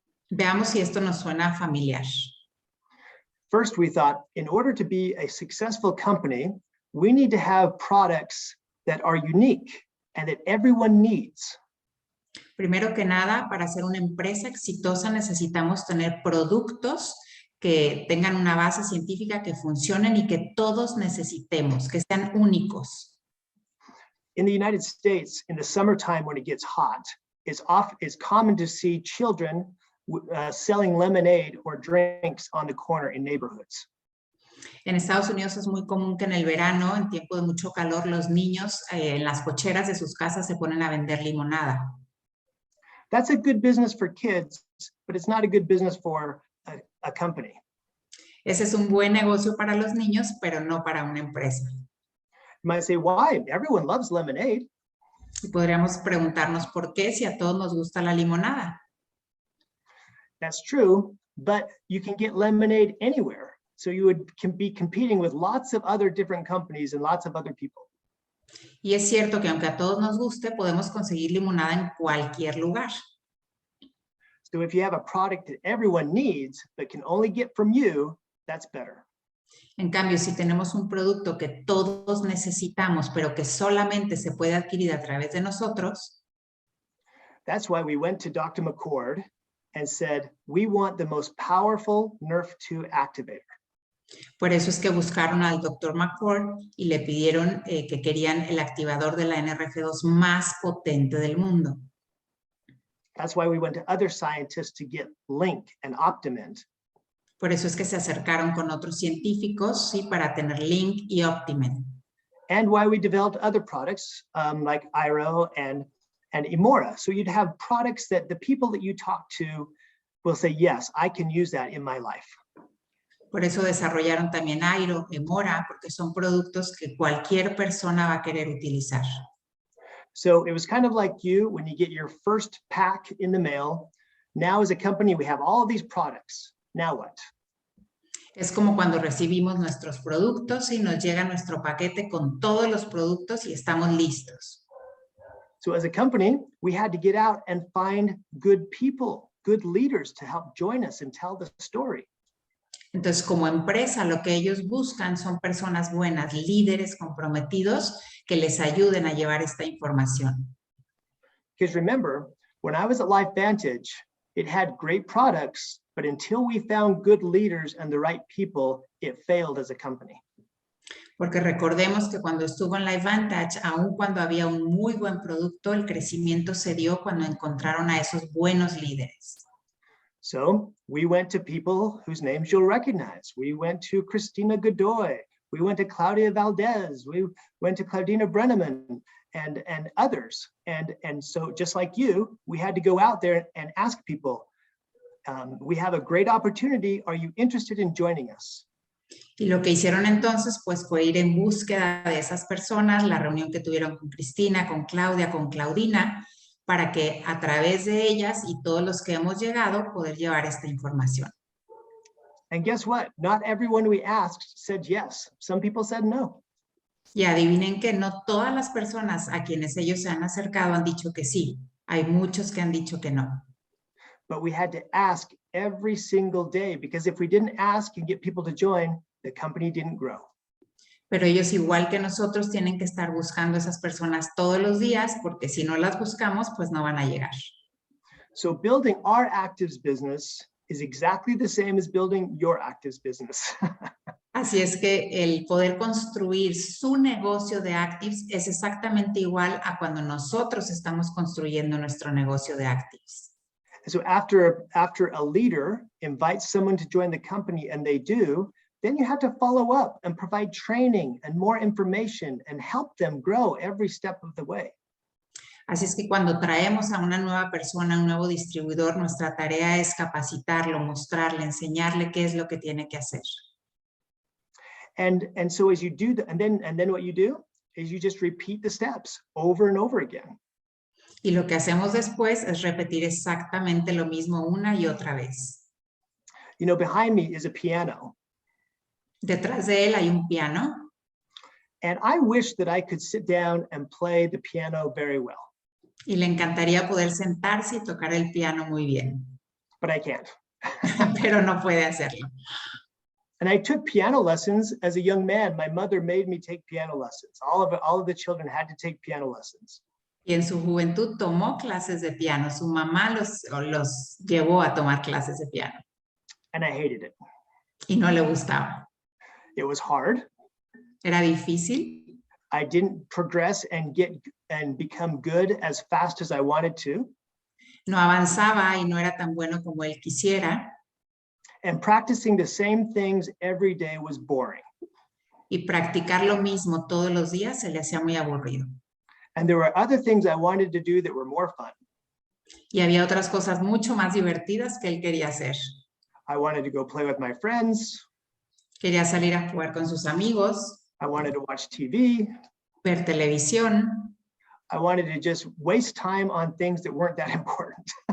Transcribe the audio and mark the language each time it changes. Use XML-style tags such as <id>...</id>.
<es>Veamos si esto nos suena familiar.</es> <en>First, we thought, in order to be a successful company, we need to have products that are unique and that everyone needs.</en> <es>Primero que nada, para ser una empresa exitosa necesitamos tener productos que tengan una base científica, que funcionen y que todos necesitemos, que sean únicos.</es> <en>In the United States, in the summertime when it gets hot, it's common to see children selling lemonade or drinks on the corner in neighborhoods.</en> <es>En Estados Unidos es muy común que en el verano, en tiempo de mucho calor, los niños en las cocheras de sus casas se ponen a vender limonada.</es> <en>That's a good business for kids, but it's not a good business for a company.</en> <es>Ese es un buen negocio para los niños, pero no para una empresa.</es> <en>You might say, why? Everyone loves lemonade.</en> <es>Y podríamos preguntarnos por qué si a todos nos gusta la limonada.</es> <en>That's true, but you can get lemonade anywhere. So you can be competing with lots of other different companies and lots of other people.</en> <es>Y es cierto que aunque a todos nos guste, podemos conseguir limonada en cualquier lugar.</es> <en>So if you have a product that everyone needs, but can only get from you, that's better.</en> <es>En cambio, si tenemos un producto que todos necesitamos, pero que solamente se puede adquirir a través de nosotros.</es> <en>That's why we went to Dr. McCord and said, we want the most powerful Nerf2 activator.</en> <es>Por eso es que buscaron al Dr. McCord y le pidieron que querían el activador de la NRF2 más potente del mundo.</es> <en>That's why we went to other scientists to get Link and Optimint.</en> <es>Por eso es que se acercaron con otros científicos, ¿sí? Para tener Link y Optimen.</es> <en>And why we developed other products like Iro and Emora. So you'd have products that the people that you talk to will say, yes, I can use that in my life.</en> <es>Por eso desarrollaron también Airo, Emora, porque son productos que cualquier persona va a querer utilizar.</es> <en>So it was kind of like you when you get your first pack in the mail. Now as a company, we have all of these products. Now what?</en> <es>Es como cuando recibimos nuestros productos y nos llega nuestro paquete con todos los productos y estamos listos.</es> <en>So as a company, we had to get out and find good people, good leaders to help join us and tell the story.</en> <es>Entonces, como empresa, lo que ellos buscan son personas buenas, líderes comprometidos que les ayuden a llevar esta información.</es> <en>Because remember, when I was at LifeVantage, it had great products, but until we found good leaders and the right people, it failed as a company.</en> <es>Porque recordemos que cuando estuvo en LifeVantage, aun cuando había un muy buen producto, el crecimiento se dio cuando encontraron a esos buenos líderes.</es> <en>So we went to people whose names you'll recognize. We went to Christina Godoy. We went to Claudia Valdez. We went to Claudina Brenneman and others. And so just like you, we had to go out there and ask people, we have a great opportunity. Are you interested in joining us?</en> <es>Y lo que hicieron entonces, pues, fue ir en búsqueda de esas personas, la reunión que tuvieron con Cristina, con Claudia, con Claudina, para que a través de ellas y todos los que hemos llegado, poder llevar esta información.</es> <en>And guess what? Not everyone we asked said yes. Some people said no.</en> <es>Y adivinen que no todas las personas a quienes ellos se han acercado han dicho que sí. Hay muchos que han dicho que no.</es> <en>But we had to ask every single day, because if we didn't ask and get people to join, the company didn't grow.</en> <es>Pero ellos, igual que nosotros, tienen que estar buscando esas personas todos los días, porque si no las buscamos, pues no van a llegar.</es> <en>So building our Activz business is exactly the same as building your Activz business.</en> <es>Así es que el poder construir su negocio de Activz es exactamente igual a cuando nosotros estamos construyendo nuestro negocio de Activz.</es> <en>So after a leader invites someone to join the company and they do, then you have to follow up and provide training and more information and help them grow every step of the way.</en> <es>Así es que cuando traemos a una nueva persona, un nuevo distribuidor, nuestra tarea es capacitarlo, mostrarle, enseñarle qué es lo que tiene que hacer.</es> <en>And so as you do that, and then what you do is you just repeat the steps over and over again.</en> <es>Y lo que hacemos después es repetir exactamente lo mismo una y otra vez.</es> <en>You know, behind me is a piano.</en> <es>Detrás de él hay un piano.</es> <en>And I wish that I could sit down and play the piano very well.</en> <es>Y le encantaría poder sentarse y tocar el piano muy bien.</es> <en>But I can't.</en> <es>Pero no puede hacerlo.</es> <en>And I took piano lessons as a young man. My mother made me take piano lessons. All of the children had to take piano lessons.</en> <es>Y en su juventud tomó clases de piano. Su mamá los llevó a tomar clases de piano.</es> <en>And I hated it.</en> <es>Y no le gustaba.</es> <en>It was hard.</en> <es>Era difícil.</es> <en>I didn't progress and become good as fast as I wanted to.</en> <es>No avanzaba y no era tan bueno como él quisiera.</es> <en>And practicing the same things every day was boring.</en> <es>Y practicar lo mismo todos los días se le hacía muy aburrido.</es> <en>And there were other things I wanted to do that were more fun.</en> <es>Y había otras cosas mucho más divertidas que él quería hacer.</es> <en>I wanted to go play with my friends.</en> <es>Quería salir a jugar con sus amigos.</es> <en>I wanted to watch TV.</en> <es>Ver televisión.</es> <en>I wanted to just waste time on things that weren't that important.</en>